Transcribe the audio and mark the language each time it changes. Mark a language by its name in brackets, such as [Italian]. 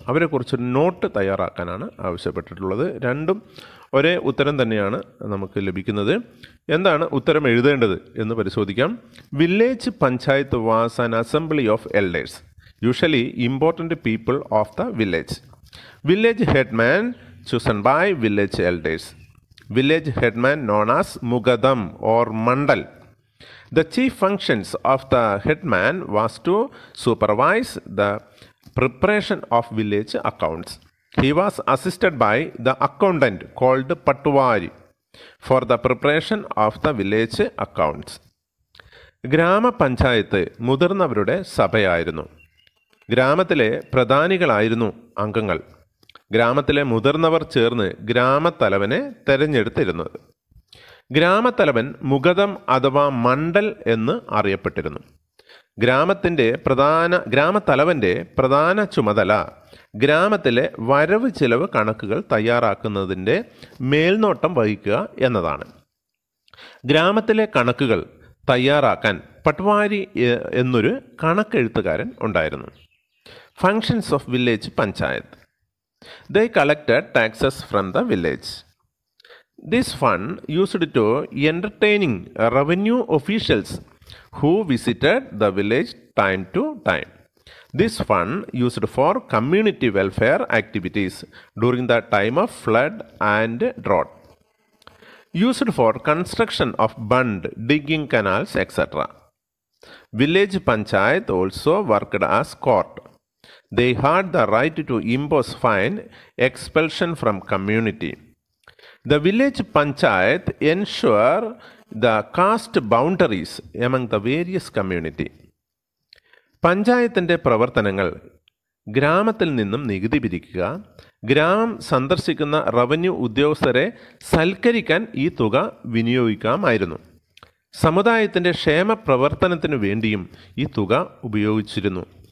[Malayalam] അവരെക്കുറിച്ചൊരു not തയ്യാറാക്കാനാണ് ആവശ്യപ്പെട്ടിട്ടുള്ളത്. രണ്ടും ഒരേ ഉത്തരം തന്നെയാണ് നമുക്ക് ലഭിക്കുന്നത്. എന്താണ് ഉത്തരം എഴുതേണ്ടത് എന്ന് പരിശോധിക്കാം. [English] Village panchayat was an assembly of elders, usually important people of the village. Village headman chosen by village elders. Village headman known as Mugadam or Mandal. The chief functions of the headman was to supervise the preparation of village accounts. He was assisted by the accountant called Patwari for the preparation of the village accounts. [Malayalam] ഗ്രാമപഞ്ചായത്ത് മുതിർന്നവരുടെ സഭയായിരുന്നു. ഗ്രാമത്തിലെ പ്രധാനികളായിരുന്നു അംഗങ്ങൾ. ഗ്രാമത്തിലെ മുതിർന്നവർ ചേർന്ന് ഗ്രാമത്തലവനെ തെരഞ്ഞെടുത്തിരുന്നത്. ഗ്രാമത്തലവൻ മുഗതം അഥവാ മണ്ഡൽ എന്ന് അറിയപ്പെട്ടിരുന്നു. ഗ്രാമത്തലവൻ്റെ പ്രധാന ചുമതല ഗ്രാമത്തിലെ വരവ് ചിലവ് കണക്കുകൾ തയ്യാറാക്കുന്നതിൻ്റെ മേൽനോട്ടം വഹിക്കുക എന്നതാണ്. ഗ്രാമത്തിലെ കണക്കുകൾ തയ്യാറാക്കാൻ പട്വാരി എന്നൊരു കണക്കെഴുത്തുകാരൻ ഉണ്ടായിരുന്നു. [English] Functions of village panchayat. They collected taxes from the village. This fund used to entertaining revenue officials who visited the village time to time. This fund used for community welfare activities during the time of flood and drought. Used for construction of bund, digging canals, etc. Village panchayat also worked as court. They had the right to impose fine, expulsion from community. The village panchayat ensure the caste boundaries among the various community. [Malayalam] പഞ്ചായത്തിൻ്റെ പ്രവർത്തനങ്ങൾ ഗ്രാമത്തിൽ നിന്നും നികുതി പിരിക്കുക, ഗ്രാമം സന്ദർശിക്കുന്ന revenue ഉദ്യോഗസ്ഥരെ സൽക്കരിക്കാൻ ഈ തുക വിനിയോഗിക്കാമായിരുന്നു. സമുദായത്തിൻ്റെ ക്ഷേമ പ്രവർത്തനത്തിനു വേണ്ടിയും ഈ തുക ഉപയോഗിച്ചിരുന്നു.